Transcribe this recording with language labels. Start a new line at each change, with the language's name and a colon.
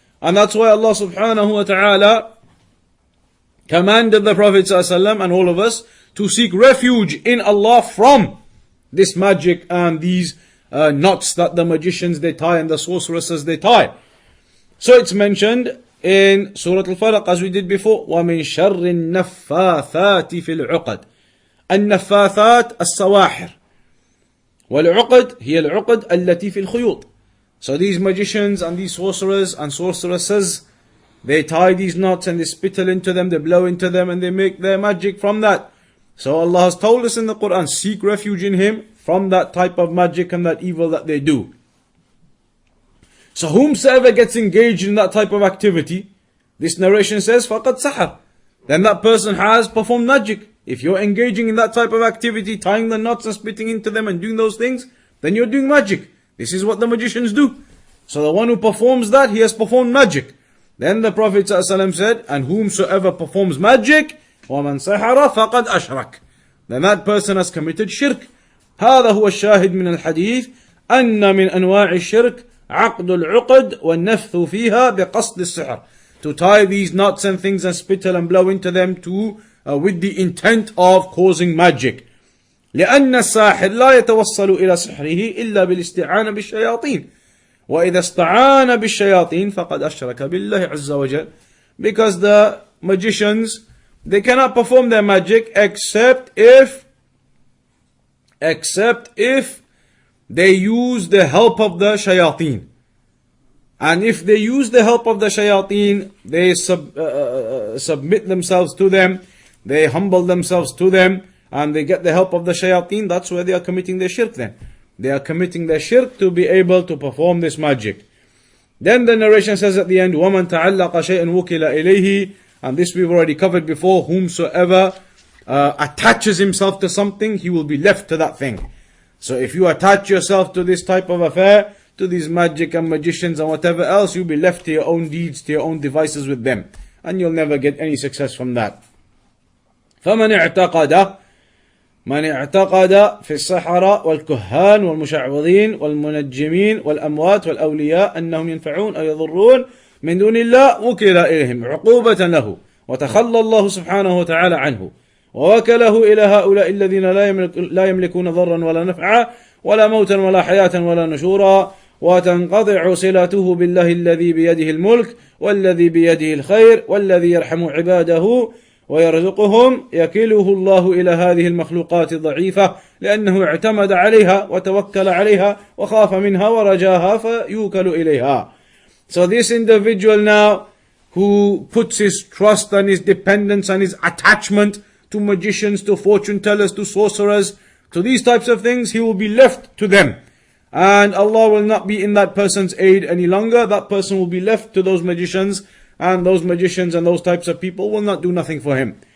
English: And that's why Allah subhanahu wa ta'ala commanded the Prophet ﷺ and all of us to seek refuge in Allah from this magic and these knots that the magicians they tie and the sorceresses they tie. So it's mentioned in Surah Al-Falaq as we did before,
Arabic: وَمِن شَرِّ النَّفَّاثَاتِ فِي الْعُقَدِ. النفاثات السواحر والعقد هي العقد التي في الخيوط.
English: So these magicians and these sorcerers and sorceresses, they tie these knots and they spittle into them, they blow into them and they make their magic from that. So Allah has told us in the Quran, seek refuge in Him from that type of magic and that evil that they do. So whomsoever gets engaged in that type of activity, this narration says,
Arabic: فَقَدْ سَحَرْ.
English: Then that person has performed magic. If you're engaging in that type of activity, tying the knots and spitting into them and doing those things, then you're doing magic. This is what the magicians do. So the one who performs that, he has performed magic. Then the Prophet ﷺ said, and whomsoever performs magic,
Arabic: وَمَنْ سَحَرَ فَقَدْ أَشْرَكَ.
English: Then that person has committed shirk.
Arabic: هذا هو الشاهد من الحديث أن من أنواع الشرك عقد العقد والنفث فيها بقصد السحر.
English: To tie these knots and things and spittle and blow into them with the intent of causing magic.
Arabic: لأن الساحر لا يتوصل إلى سحره إلا بالاستعانة بالشياطين. وإذا استعان بالشياطين فقد أشرك بالله عز وجل.
English: Because the magicians, they cannot perform their magic except if they use the help of the shayateen. And if they use the help of the shayateen, they submit themselves to them, they humble themselves to them, and they get the help of the shayateen, that's where they are committing their shirk then. They are committing their shirk to be able to perform this magic. Then the narration says at the end,
Arabic: وَمَنْ تَعَلَّقَ شَيْءٍ وُكِلَ إِلَيْهِ.
English: And this we've already covered before, whomsoever attaches himself to something, he will be left to that thing. So if you attach yourself to this type of affair, to these magic and magicians and whatever else, you'll be left to your own deeds, to your own devices with them. And you'll never get any success from that.
Arabic: فَمَنْ اعتقد في السحرة والكهان والمشعوذين والمنجمين والأموات والأولياء أنهم ينفعون أو يضرون من دون الله وكل إليهم عقوبة له وتخلى الله سبحانه وتعالى عنه ووكله إلى هؤلاء الذين لا يملكون ضرا ولا نفعا ولا موتا ولا حياة ولا نشورا وتنقطع صلته بالله الذي بيده الملك والذي بيده الخير والذي يرحم عباده ويرزقهم يكله الله إلى هذه المخلوقات الضعيفة لأنه اعتمد عليها وتوكل عليها وخاف منها ورجاها فيوكل إليها.
English: So this individual now who puts his trust and his dependence and his attachment to magicians, to fortune tellers, to sorcerers, to these types of things, he will be left to them. And Allah will not be in that person's aid any longer. That person will be left to those magicians, and those magicians and those types of people will not do nothing for him.